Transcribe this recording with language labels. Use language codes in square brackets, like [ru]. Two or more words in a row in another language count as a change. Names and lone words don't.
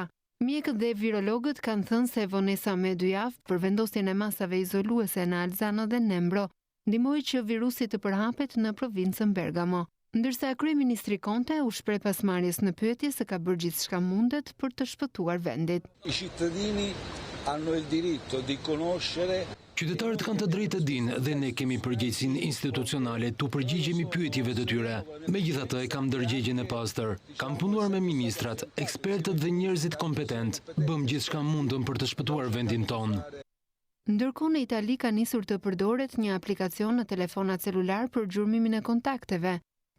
[sq] Mjekët dhe virologët kanë thënë se vonesa me 2 javë për vendosjen e masave izoluese në Alzano dhe Nembro ndihmoi që virusi të përhapet në provincën Bergamo. Ndërsa kryeministri Conte u shpreh pas marrjes në pyetje se ka bërë gjithçka mundet për të shpëtuar vendin. [it] I cittadini hanno il diritto di conoscere. [sq] Qytetarët kanë të drejtë të dinë dhe ne kemi përgjegjësinë institucionale të përgjigjemi pyetjeve të tyre. Megjithatë, kam ndërgjegjen e pastër. Kam punuar me ministrat, ekspertët dhe njerëzit kompetent. Bëm gjithçka mundëm për të shpëtuar vendin tonë. Ndërkohë në Itali ka nisur të përdoret një aplikacion në telefonat celular për gjurmimin e kontakteve.